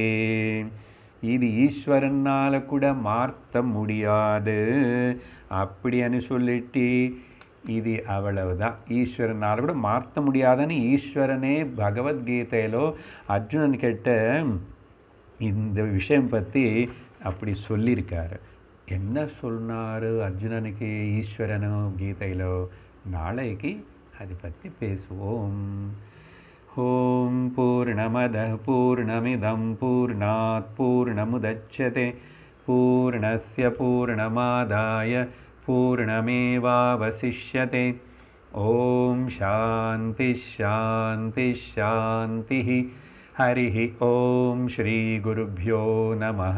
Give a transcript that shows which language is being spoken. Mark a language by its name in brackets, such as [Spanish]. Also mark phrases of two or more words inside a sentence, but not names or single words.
[Tamil] இது ஈஸ்வரனால் கூட மாற்ற முடியாது அப்படின்னு சொல்லிட்டு, இது அவ்வளவுதான், ஈஸ்வரனால் கூட மாற்ற முடியாதுன்னு ஈஸ்வரனே பகவத்கீதையிலோ அர்ஜுனன் கிட்ட இந்த விஷயம் பற்றி அப்படி சொல்லியிருக்காரு. என்ன சொன்னார் அர்ஜுனனுக்கு ஈஸ்வரனோ கீதையிலோ? நாளைக்கு அதை பற்றி பேசுவோம். [Sanskrit] ओम् पूर्णमदः पूर्णमिदं पूर्णात् पूर्णमुदच्यते पूर्णस्य पूर्णमादाय पूर्णमेवावशिष्यते. ओम् शान्ति शान्ति शान्ति. हरिः ओम श्री गुरुभ्यो नमः.